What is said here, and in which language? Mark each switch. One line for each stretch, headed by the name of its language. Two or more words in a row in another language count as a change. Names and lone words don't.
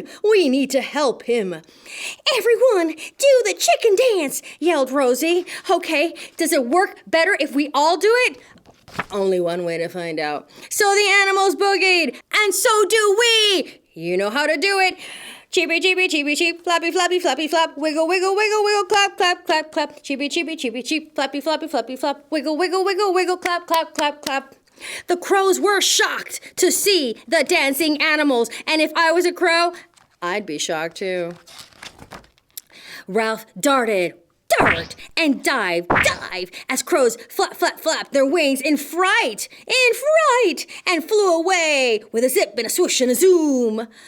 English: We need to help him. Everyone, do the chicken dance, yelled Rosie. Okay, does it work better if we all do it? Only one way to find out. So the animals boogied, and so do we. You know how to do it. Cheepy, cheepy, cheepy, cheep, flappy, flappy, flappy, flap, wiggle, wiggle, wiggle, wiggle, clap, clap, clap, clap, cheepy, cheepy, cheepy, cheep, flappy, flappy, flappy, flap, wiggle, wiggle, wiggle, wiggle, clap, clap, clap, clap. The crows were shocked to see the dancing animals, and if I was a crow, I'd be shocked too. Ralph darted, and dive, as crows flap, flap, flap their wings in fright, and flew away with a zip and a swoosh and a zoom.